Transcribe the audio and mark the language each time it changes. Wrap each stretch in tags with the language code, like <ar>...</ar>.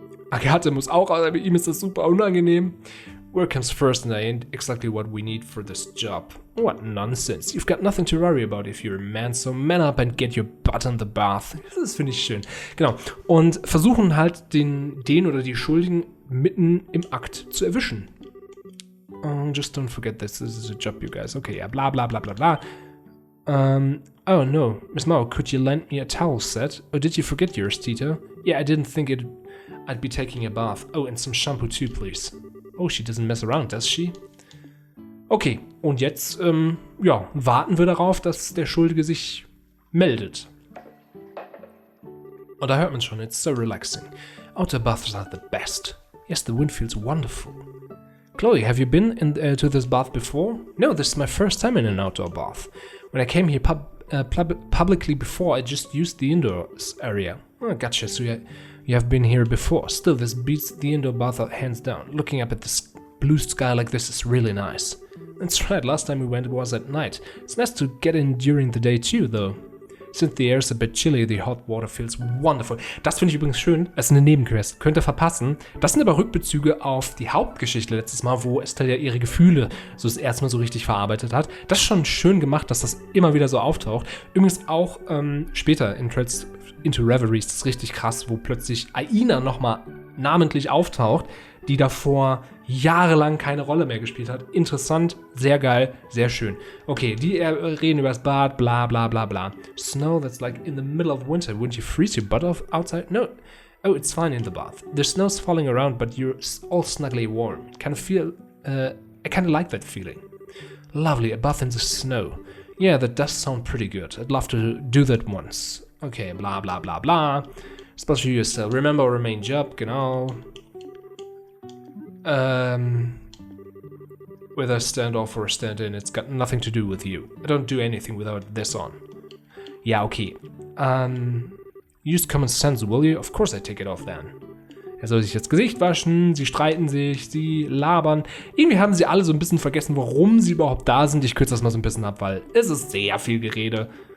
<de>Agathe muss auch, aber bei ihm ist das super unangenehm.</de> <en>Work comes first and I ain't exactly what we need for this job. What nonsense. You've got nothing to worry about if you're a man, so man up and get your butt in the bath.</en> <de>Das finde ich schön. Genau. Und versuchen halt den oder die Schuldigen mitten im Akt zu erwischen.</de> <en>Just don't forget this is a job, you guys. Okay, ja, bla bla bla bla bla. Oh no, Miss Mao, could you lend me a towel set? Or did you forget yours, Tito? Yeah, I didn't think I'd be taking a bath. Oh, and some shampoo too, please. Oh, she doesn't mess around, does she?</en> <de>Okay, und jetzt, ja, warten wir darauf, dass der Schuldige sich meldet. Und da hört man schon,</de> <en>it's so relaxing. Outdoor baths are the best. Yes, the wind feels wonderful. Chloe, have you been to this bath before? No, this is my first time in an outdoor bath. When I came here publicly before, I just used the indoors area. Oh, gotcha, so you have been here before. Still, this beats the indoor bath hands down. Looking up at the blue sky like this is really nice. That's right, last time we went was at night. It's nice to get in during the day too, though. Since the air is a bit chilly, the hot water feels wonderful.</en> <de>Das finde ich übrigens schön. Das ist eine Nebenquest. Könnt ihr verpassen. Das sind aber Rückbezüge auf die Hauptgeschichte letztes Mal, wo Estelle ja ihre Gefühle so das erste Mal so richtig verarbeitet hat. Das ist schon schön gemacht, dass das immer wieder so auftaucht. Übrigens auch später in Trails into Reveries, das ist richtig krass, wo plötzlich Aina nochmal namentlich auftaucht, die davor jahrelang keine Rolle mehr gespielt hat. Interessant, sehr geil, sehr schön. Okay, die reden über das Bad, bla bla bla bla.</de> <en>Snow, that's like in the middle of winter. Wouldn't you freeze your butt off outside? No. Oh, it's fine in the bath. The snow's falling around, but you're all snugly warm. I kind of like that feeling. Lovely, a bath in the snow. Yeah, that does sound pretty good. I'd love to do that once. Okay, bla bla bla bla. Especially yourself. Remember our main job, genau. Whether I stand off or stand in, it's got nothing to do with you. I don't do anything without this on. Ja, okay. Use common sense, will you? Of course I take it off then.</en> <de>Er soll sich das Gesicht waschen, sie streiten sich, sie labern. Irgendwie haben sie alle so ein bisschen vergessen, warum sie überhaupt da sind. Ich kürze das mal so ein bisschen ab, weil es ist sehr viel Gerede.</de>